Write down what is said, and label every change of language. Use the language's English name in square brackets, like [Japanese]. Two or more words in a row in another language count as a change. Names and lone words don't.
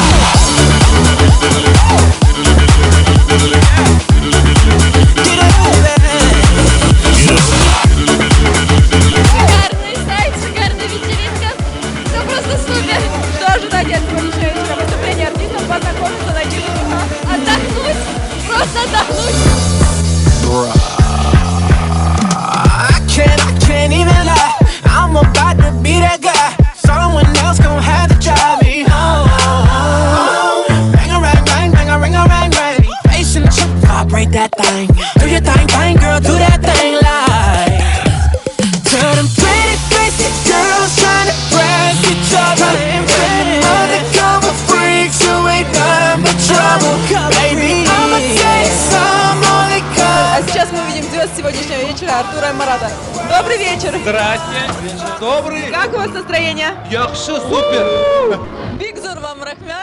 [Russian] Шикарный сайт, шикарная вечеринка. Все просто супер. Что ожидать от сегодняшнего вечера? Выступления артистов, познакомиться, найти друга. Отдохнуть, просто отдохнуть. [English] I can't even lie. I'm about to be that guy. Someone else gon' have to drive me home. Bang a rang, bang, bang a ring, bang. Face in the trip, vibrate that thing. Do your thing, bang, girl, do that thing like. Tell them pretty crazy girls trying to press each other. Undercover freaks who ain't nothing but trouble. Baby, I'ma take some on it, [Russian] А [English] cause. [Russian] сейчас мы видим звезд сегодняшнего вечера Артура и Марата. Добрый вечер! Здрасте. Добрый. Как у вас настроение? [Azerbaijani] Yaxşı, super. Big zo'r вам рахмат.